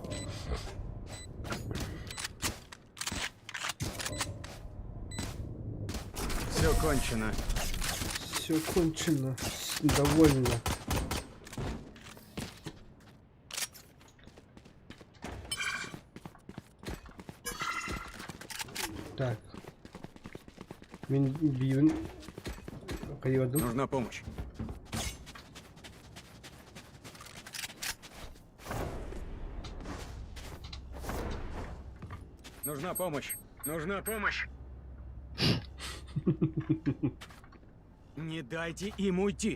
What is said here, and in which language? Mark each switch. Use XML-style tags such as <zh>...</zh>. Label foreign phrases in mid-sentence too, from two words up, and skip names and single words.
<ru>Все кончено. Все кончено. Довольно. Так. Мен бивен кайваду. Нужна помощь. Нужна помощь. Нужна помощь. Не дайте им уйти.</ru>